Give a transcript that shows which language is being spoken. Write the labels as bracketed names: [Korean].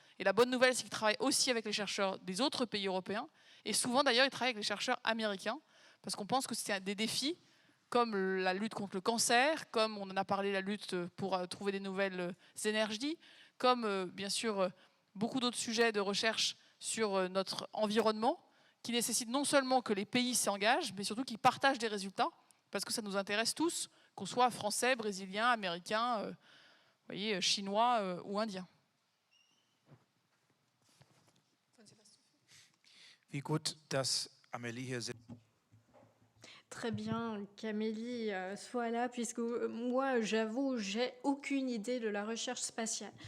[French] Et la bonne nouvelle, c'est qu'ils travaillent aussi avec les chercheurs des autres pays européens, et souvent d'ailleurs, ils travaillent avec les chercheurs américains, parce qu'on pense que c'est des défis, comme la lutte contre le cancer, comme on en a parlé, la lutte pour trouver des nouvelles énergies, comme bien sûr beaucoup d'autres sujets de recherche sur notre environnement, qui nécessitent non seulement que les pays s'engagent, mais surtout qu'ils partagent des résultats, parce que ça nous intéresse tous, qu'on soit français, brésilien, américain, vous voyez, chinois ou indien. [German] Wie gut, dass Amélie hier sitzt. [French] Très bien qu'Amélie soit là, puisque moi, j'avoue, j'ai aucune idée de la recherche spatiale.